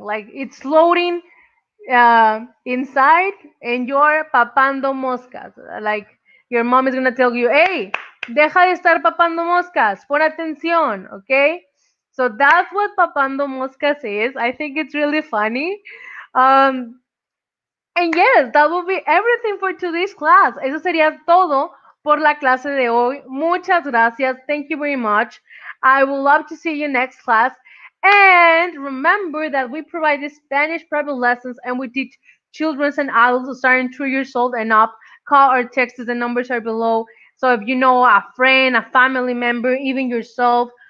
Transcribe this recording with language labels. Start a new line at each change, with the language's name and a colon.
English: Like it's loading inside and you're
Spanish: papando moscas.
English: Like your mom is gonna tell you, hey,
Spanish: deja de estar papando moscas, pon atención,
English: okay? So that's what
Spanish: papando moscas
English: is. I think it's really funny. Um, and yes, that will be everything for today's class.
Spanish: Eso sería todo por la clase de hoy. Muchas gracias.
English: Thank you very much. I would love to see you next class. And remember that we provide the Spanish private lessons and we teach children and adults starting 2 years old and up. Call or text us. The numbers are below. So if you know a friend, a family member, even yourself,